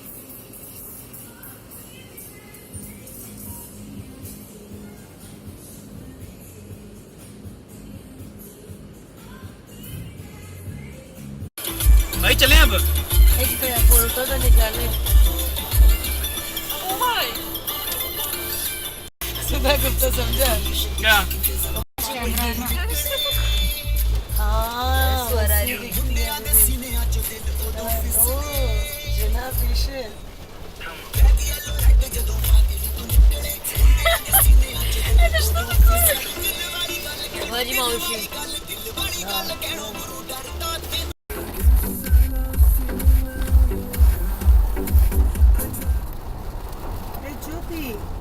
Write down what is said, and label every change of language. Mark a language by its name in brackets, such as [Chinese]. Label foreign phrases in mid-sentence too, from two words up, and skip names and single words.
[Hindi] भाई चलें अब। एक फोटो तो निकाले। सुधा गुप्ता समझा? क्या? Сварари. [Russian] Жена пишет. Это что такое? Говори, молчи. Эй, чё ты?